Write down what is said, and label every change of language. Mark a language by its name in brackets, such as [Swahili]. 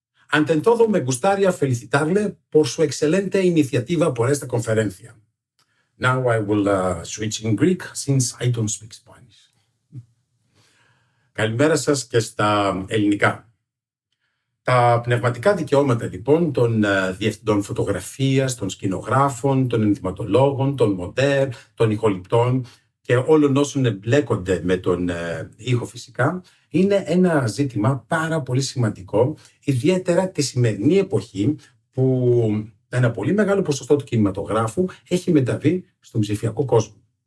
[Spanish] Ante todo, me gustaría felicitarle por su excelente iniciativa por esta conferencia. [English] Now I will switch in Greek, since I don't speak Spanish. [Greek] Καλημέρα σας και στα ελληνικά. Τα πνευματικά δικαιώματα λοιπόν των διευθυντών φωτογραφίας, των σκηνογράφων, των ενδυματολόγων, των μοντέρ, των ηχοληπτών και όλων όσων εμπλέκονται με τον ήχο φυσικά, είναι ένα ζήτημα πάρα πολύ σημαντικό, ιδιαίτερα τη σημερινή εποχή που ένα πολύ μεγάλο ποσοστό του κινηματογράφου έχει μεταβεί στον ψηφιακό κόσμο.